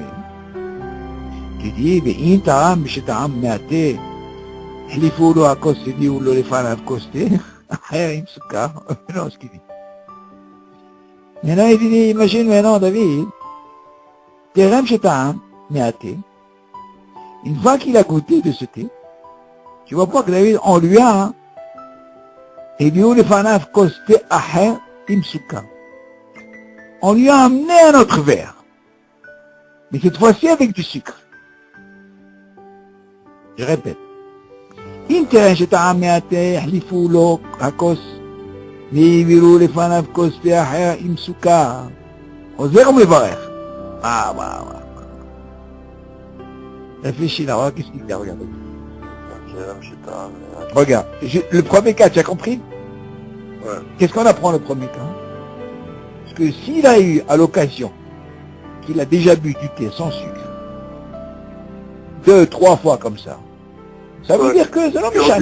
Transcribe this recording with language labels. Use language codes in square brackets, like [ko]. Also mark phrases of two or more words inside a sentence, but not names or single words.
[fr] Tu dis, mais il t'a amené, je t'ai amené, il faut le accoster, il faut le faire accoster. Il me souka. Non, ce qu'il dit. Maintenant, il dit, imagine maintenant, David, t'es rem, je t'ai amené, une fois qu'il a goûté de ce thé, tu vois pas que David, on lui a, [he] הביאו לפניו כוס תה אחר עם סוכר. [fr] On lui a amené un autre verre, mais cette fois-ci avec du sucre. Je répète. [he] אם תראה שטעם מהתה, יחליפו לו הכוס, והביאו לפניו כוס תה אחר עם סוכר. עוזר ומברך. [fr] réfléchis là, regarde qu'est-ce qu'il dit, regarde. Regarde, le premier cas, tu as compris? Ouais. Qu'est-ce qu'on apprend le premier cas? Parce que s'il a eu à l'occasion qu'il a déjà bu du thé sans sucre, 2, 3 fois comme ça veut dire que c'est l'homme